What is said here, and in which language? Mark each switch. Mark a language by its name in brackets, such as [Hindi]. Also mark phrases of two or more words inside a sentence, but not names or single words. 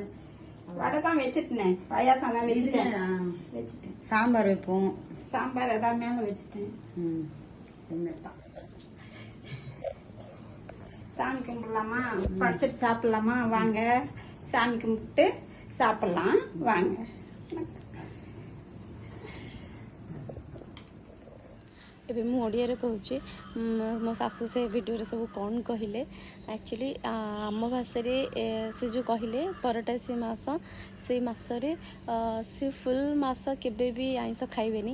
[Tamil] வடை தான் வச்சுட்டேன், பாயாசம் தான் வச்சுட்டேன். சாம்பார் வைப்போம். சாம்பார் எதாவது மேலே வச்சுட்டேன். சாமி கும்பிடலாமா? படைச்சிட்டு சாப்பிடலாமா? வாங்க, சாமி கும்பிட்டு சாப்பிடலாம் வாங்க. [Odia] ଏବେ ମୁଁ ଓଡ଼ିଆରେ କହୁଛି। ମୋ ଶାଶୁ ସେ ଭିଡ଼ିଓରେ ସବୁ କ'ଣ କହିଲେ ଆକ୍ଚୁଆଲି ଆମ ଭାଷାରେ ସେ ଯେଉଁ କହିଲେ ପରଟାସି ମାସ, ସେଇ ମାସରେ ସେ ଫୁଲ୍ ମାସ କେବେ ବି ଆଇଁଷ ଖାଇବେନି।